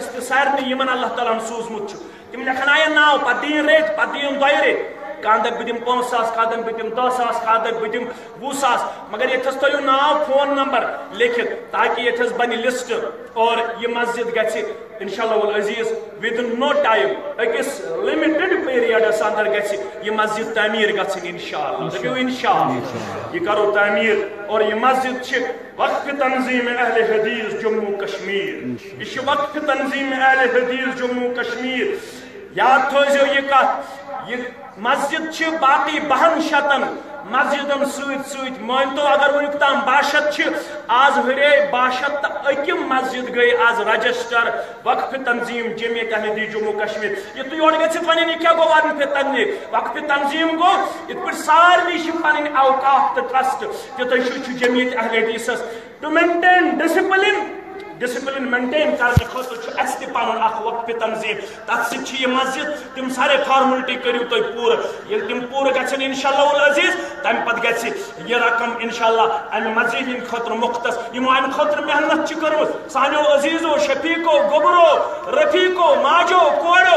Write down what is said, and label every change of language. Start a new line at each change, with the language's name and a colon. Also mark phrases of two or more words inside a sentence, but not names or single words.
Kashmiri: تہِ سارنٕے یِمن اللہ تعالیٰ ہن سوٗزمُت چھُ تِم لیکھناین ناو پتہٕ دِیِن ریٚتۍ پتہٕ دِیِن 2 ریٚتۍ کانٛہہ دپہِ بہٕ دِمہٕ 5,000 کانٛہہ دپہِ بہٕ دِمہٕ 10,000 کانٛہہ دپہِ بہٕ دِمہٕ 20,000 مگر ییٚتھس تھٲیِو ناو فون نمبر لیکھِتھ تاکہِ ییٚتھس بنہِ لسٹ اور یہِ مسجد گژھِ
Arabic: انشاءاللہ العزیٖز
English: within no time
Kashmiri: أکِس لِمِٹِڈ پیریڈس اندر گژھِ یہِ مسجد تعمیٖر گژھٕنۍ انشاءاللہ دٔپِو انشاءاللہ یہِ کرو تعمیٖر اور یہِ مسجد چھِ وقف تنظیٖم اہل حدیث جموں کشمیٖر یہِ چھِ وقف تنظیٖم اہل حدیث جموں کشمیٖر یاد تھٲیزیو یہِ کتھ یہِ مسجد چھِ باقی 62 مسجدن سۭتۍ مٲنتو اگر ونیُک تام 62 چھِ آز ہُرے 62 تہٕ 1 مسجد گٔے آز رجسٹر وقف تنظیٖم جمعیت اہل حدیث جموں کشمیٖر یہِ تُہۍ یورٕ گٔژھِتھ وَنن یہِ کیٛاہ گوٚو وقف تنظیٖم وقف تنظیٖم گوٚو یِتھ پٲٹھۍ سارنٕے چھِ پنٕنۍ اوقاف تہٕ ٹرسٹ تِتھَے چھُ جمعیت اہل حدیثس
English: to maintain discipline maintain
Kashmiri: کرنے خاطر اس تہ پن اخ وقف تنظیم تر سۭتۍ یہ مسجد تم سارے فارملٹی کرو تھی پور یل تم پور گھن
Arabic: انشاءاللہ العزیز
Kashmiri: تمہ پتہ گھِ یہ رقم انشاءاللہ امہ مسجد ہند خاطر مختص یمو امہ خاطر محنت کرم سانو عزیزو شفیقو گوبرو رفیقو ماجو کوڑو